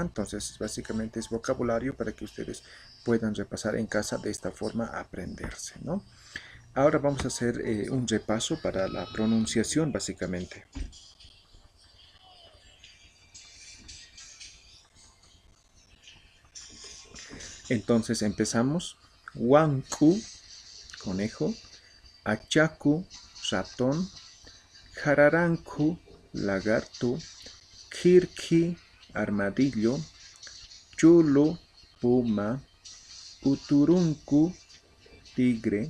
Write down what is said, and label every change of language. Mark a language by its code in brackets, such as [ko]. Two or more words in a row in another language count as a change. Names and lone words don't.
[es] Entonces básicamente es vocabulario para que ustedes puedan repasar en casa de esta forma aprenderse, ¿no? Ahora vamos a hacer un repaso para la pronunciación básicamente. Entonces empezamos. Wanku, conejo. Achaku, ratón. Jararanku, lagarto. Kirki, armadillo. Chulu, puma. Uturunku, tigre.